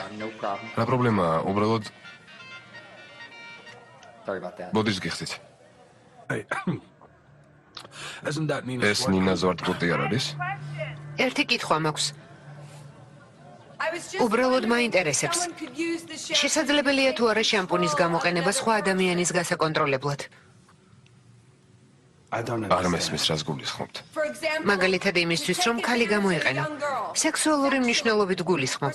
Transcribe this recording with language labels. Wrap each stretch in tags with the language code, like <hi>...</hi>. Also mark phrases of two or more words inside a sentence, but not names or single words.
<en>No problem.</en> <ka>რა პრობლემაა? უბრალოდ</ka> <en>Sorry about that.</en> <ka>ბოდის გიხდით.</ka> <en>Isn't that Nina?</en> <ka>ეს ნინა ზვარტბუტი არ არის? ერთი კითხვა მაქვს.</ka> <en>I was just</en> <ka>უბრალოდ</ka> <en>wondering if</en> <ka>მაინტერესებს.</ka> <en>someone could use the shampoo.</en> <ka>შესაძლებელია თუ არა შამპუნის გამოყენება სხვა ადამიანის გასაკონტროლებლად.</ka> <en>I don't</en> <ka>არ</ka> <en>understand.</en> <ka>მესმის რას გულისხმობთ. მაგალითად იმისთვის, რომ ქალი გამოიყენო. სექსუალური მნიშვნელობით გულისხმობ.</ka>